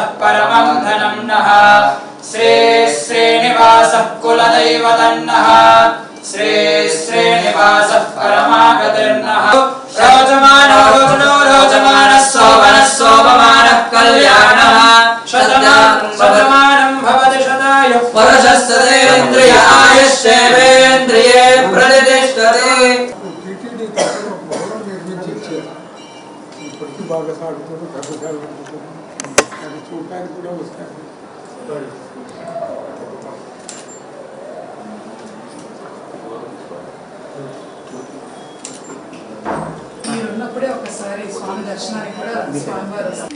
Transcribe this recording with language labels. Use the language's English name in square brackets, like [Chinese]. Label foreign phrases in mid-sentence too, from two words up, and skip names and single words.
[Sanskrit] परमं धनं नः श्री श्रीनिवासः कुलदैवदन्नः श्री श्रीनिवासः परमागतिर्नः रोचमानो रोचनो रोचमानः शोभनः शोभमानः कल्याणः शतमानं भवति शतायुः पुरुषस्तेन्द्रिय आयुष्येवेन्द्रिये प्रतिष्ठते. [Telugu] టీటీడీ తరఫున ఒక భవనం నిర్మించి ఇచ్చారు. ఇప్పటికీ బాగా సాగుతుంది, పెద్దగా ఉంటుంది. అది చూడటానికి కూడా వస్తారు. మీరున్నప్పుడే ఒకసారి స్వామి దర్శనానికి కూడా స్వామివారు.